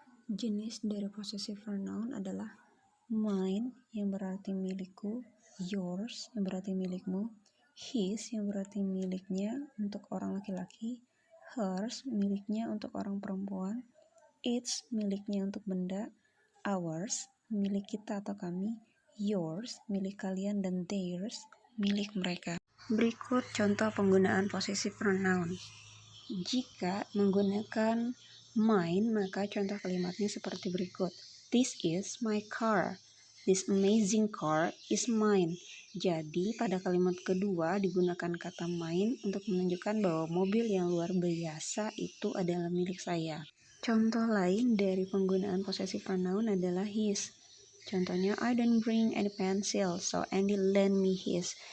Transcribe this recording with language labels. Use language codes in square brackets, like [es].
[id] Jenis dari possessive pronoun adalah mine yang berarti milikku, yours yang berarti milikmu, his yang berarti miliknya untuk orang laki-laki, hers miliknya untuk orang perempuan, its miliknya untuk benda, ours milik kita atau kami, yours milik kalian, dan theirs milik mereka. Berikut contoh penggunaan possessive pronoun. Jika menggunakan mine, maka contoh kalimatnya seperti berikut. [en] This is my car. This amazing car is mine. [id] Jadi pada kalimat kedua digunakan kata mine untuk menunjukkan bahwa mobil yang luar biasa itu adalah milik saya. Contoh lain dari penggunaan possessive pronoun adalah his. Contohnya, [en] I don't bring any pencil, so Andy lend me his.